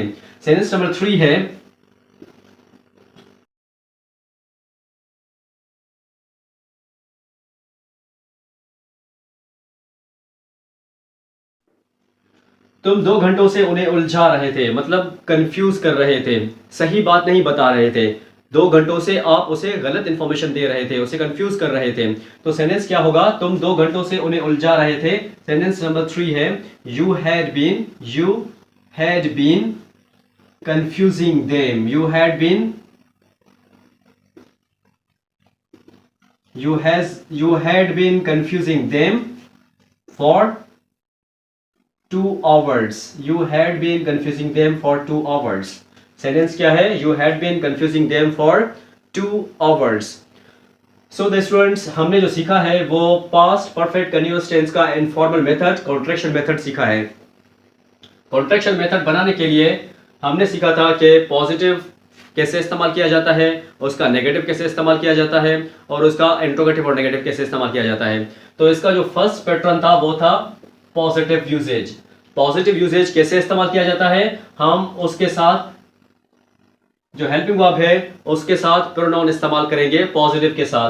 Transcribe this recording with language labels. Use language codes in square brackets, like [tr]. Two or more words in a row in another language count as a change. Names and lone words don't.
[hi] सेंटेंस नंबर 3 है, तुम 2 घंटों से उन्हें उलझा रहे थे, मतलब कंफ्यूज कर रहे थे, सही बात नहीं बता रहे थे। 2 घंटों से आप उसे गलत इंफॉर्मेशन दे रहे थे, उसे कंफ्यूज कर रहे थे। तो सेंटेंस क्या होगा? तुम 2 घंटों से उन्हें उलझा रहे थे। [en] sentence number 3 है, you had been confusing them, you had been confusing them for 2 hours. You had been confusing them for 2 hours. [hi] सेंटेंस क्या है? [en] You had been confusing them for 2 hours. So the students, [hi] हमने जो सीखा है वो [en] past perfect continuous tense [hi] का [en] informal method, contraction method [hi] सीखा है। [en] contraction method [hi] बनाने के लिए हमने सीखा था कि पॉजिटिव कैसे इस्तेमाल किया जाता है, उसका नेगेटिव कैसे इस्तेमाल किया जाता है, और उसका इंट्रोगेटिव और नेगेटिव कैसे इस्तेमाल किया जाता है। तो इसका जो [en] first pattern [hi] था वो था [en] positive usages. positive usages [hi] कैसे इस्तेमाल किया जाता है? हम उसके साथ जो [en] helping verb [hi] है उसके साथ प्रोनाउन इस्तेमाल करेंगे पॉजिटिव के साथ।